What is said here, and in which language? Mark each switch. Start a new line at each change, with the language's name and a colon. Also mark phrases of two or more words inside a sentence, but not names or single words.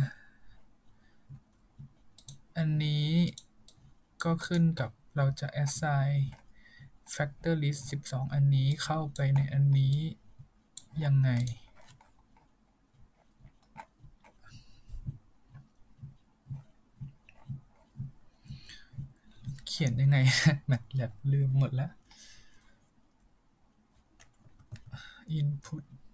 Thai: อันนี้ก็ขึ้นกับเราจะ
English: assign factor list
Thai: 12 อันนี้เข้าไปในอันนี้ยังไงเขียนยังไง MATLAB ลืมหมดแล้ว input